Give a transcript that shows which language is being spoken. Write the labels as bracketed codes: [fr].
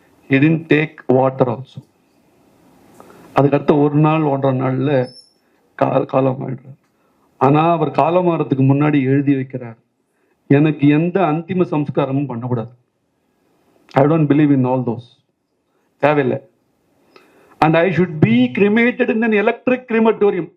[en] He didn't take water also. [ta] அதுக்கடுத்த 1 நாள் 1.5 நாள்ல காலம் ஆயிடுறார். ஆனா அவர் காலமாறதுக்கு முன்னாடி எழுதி வைக்கிறார், எனக்கு எந்த அந்திம சம்ஸ்காரமும் பண்ணக்கூடாது. [en] I don't believe in all those. [ta] தேவையில்லை. [en] And I should be cremated in an electric crematorium.